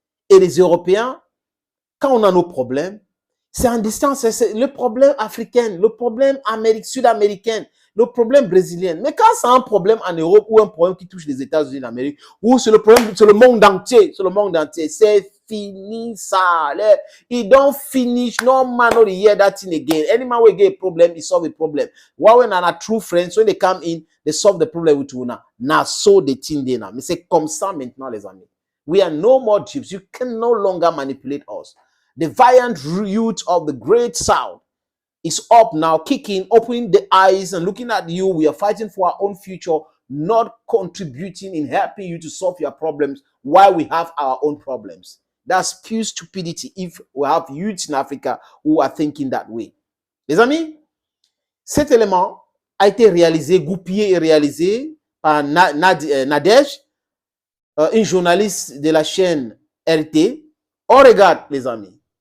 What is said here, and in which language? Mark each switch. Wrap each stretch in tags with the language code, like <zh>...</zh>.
<fr>Et les Européens, quand on a nos problèmes, c'est en distance, c'est le problème africain, le problème sud-américain, le problème brésilien. Mais quand c'est un problème en Europe ou un problème qui touche les États-Unis d'Amérique, ou c'est le problème, c'est le monde entier, c'est fini ça.</fr> <en>It don't finish, no man no hear that thing again. Any man will get a problem, he solve a problem. While when are true friends, when they come in, they solve the problem with you now. Now so the thing there now.</en> <fr>Mais c'est comme ça maintenant les amis.</fr> <en>We are no more gypsies. You can no longer manipulate us. The valiant youth of the great South is up now, kicking, opening the eyes and looking at you. We are fighting for our own future. not contributing in helping you to solve your problems while we have our own problems. That's pure stupidity if we have youths in Africa who are thinking that way.</en> <fr>Les amis, cet élément a été réalisé, goupillé et réalisé par Nadège, une journaliste de la chaîne RT. On regarde, les amis.</fr>